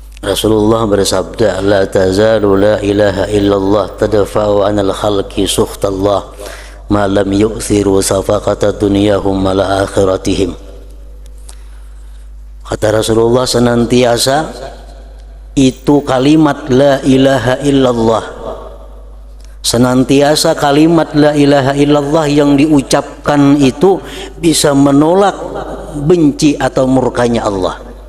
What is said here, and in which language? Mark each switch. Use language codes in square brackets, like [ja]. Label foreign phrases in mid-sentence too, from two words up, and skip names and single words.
[id] Rasulullah bersabda, [ar] لا تزال لا إله إلا الله تدفع عن الخلق سخط الله ما لم يؤثروا صفقة دنياهم على آخرتهم. [id] Kata Rasulullah, senantiasa itu kalimat [ar] لا إله إلا الله, [id] senantiasa kalimat [ar] لا إله إلا الله [id] yang diucapkan itu bisa menolak benci atau murkanya Allah.